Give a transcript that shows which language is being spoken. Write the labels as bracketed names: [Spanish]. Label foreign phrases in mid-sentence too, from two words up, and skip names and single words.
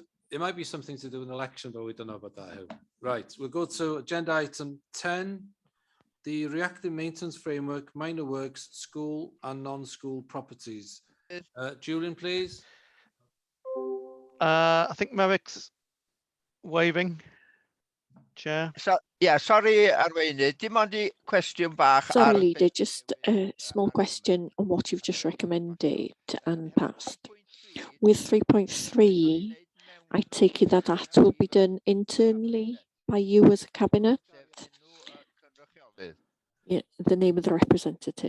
[English] It might be something to do with an election, but we don't know about that, Hill. Right, we'll go to agenda item 10, the reactive maintenance framework, minor works, school and non-school properties. Julian, please. I think Merrick's waving. Chair. So, yeah, sorry, [Welsh] Arweinydd, dim ond I cwestiwn bach. [English] Sorry, Leader, just a small question on what you've just recommended and passed. With 3.3, I take it that that will be done internally by you as a cabinet? Yeah, the name of the representative.